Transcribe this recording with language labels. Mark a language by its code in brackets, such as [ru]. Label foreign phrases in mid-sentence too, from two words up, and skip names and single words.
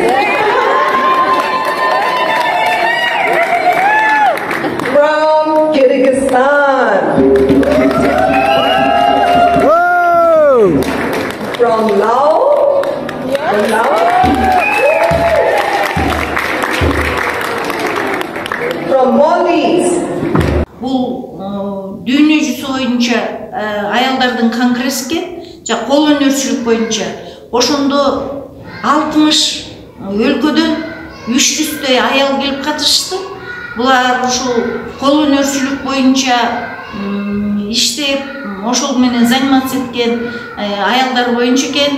[en] From Kyrgyzstan. From Laos. From Laos. From Maldives. [ky] Бул дүйнө жүзү боюнча аялдардын конгресске кол өнөрчүлүк боюнча ошондо 60 өлкөдөн 300 аял келип катышты. Булар ушул кол өнөрчүлүк боюнча иштеп, ошол менен заниматься эткен аялдар боюнча экен.